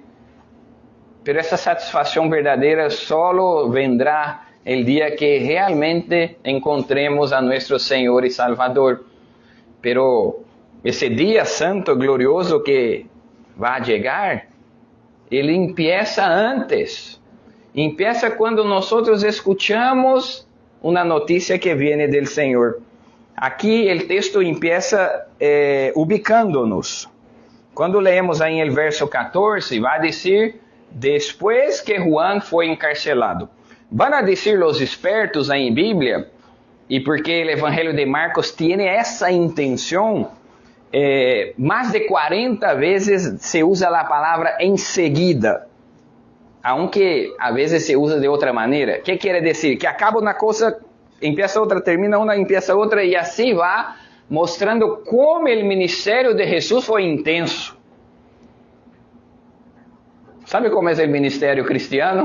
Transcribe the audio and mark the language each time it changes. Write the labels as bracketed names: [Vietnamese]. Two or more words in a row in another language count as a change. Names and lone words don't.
[Spanish] Pero esa satisfacción verdadera solo vendrá el día que realmente encontremos a nuestro Señor y Salvador. Pero ese día santo, glorioso que va a llegar, Ele empieza antes. [Portuguese] Empieza quando nós escuchamos uma notícia que vem do Senhor. Aqui o texto empieza ubicando-nos. Quando leemos aí o verso 14, vai dizer, depois que Juan foi encarcelado. Van a dizer os expertos aí em Bíblia, e porque o Evangelho de Marcos tem essa intenção, mais de 40 vezes se usa a palavra enseguida, aunque a vezes se usa de outra maneira. O que quer dizer? Que acaba uma coisa, empieza outra, termina uma, empieza outra, e assim vai mostrando como o ministério de Jesus foi intenso. Sabe como é o ministério cristiano?